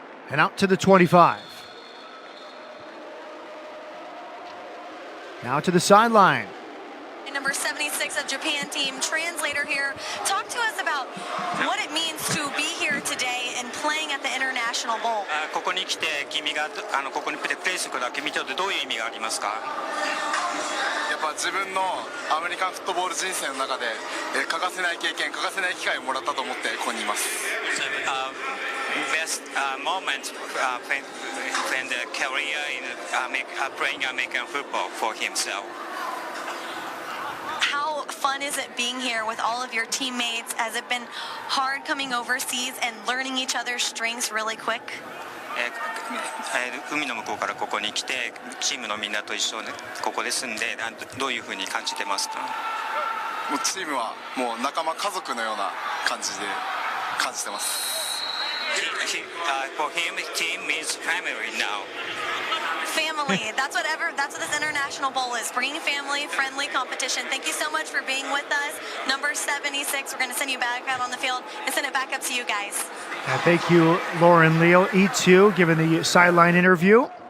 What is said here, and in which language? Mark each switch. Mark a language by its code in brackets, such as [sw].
[en] And out to the 25. Now to the sideline. Number 76 of Japan team translator here. Talk to us about what it means to be here today and playing at the International Bowl. [ja] ここに来て君がここにプレイすることは君にとってどういう意味がありますか？やっぱ自分のアメリカンフットボール人生の中で欠かせない経験、欠かせない機会をもらったと思ってここにいます。 [en] Best moment when the career in playing American football for himself. How fun is it being here with all of your teammates? Has it been hard coming overseas and learning each other's strengths really quick? [ja] 海の向こうからここに来てチームのみんなと一緒にここで住んでどういうふうに感じてますか？もうチームはもう仲間家族のような感じで感じてます。 [en] For him, team means family now. Family. That's what this International Bowl is. Bringing family, friendly competition. Thank you so much for being with us. Number 76, we're going to send you back out on the field and send it back up to you guys. Thank you, Lauren Leal. E2 giving the sideline interview.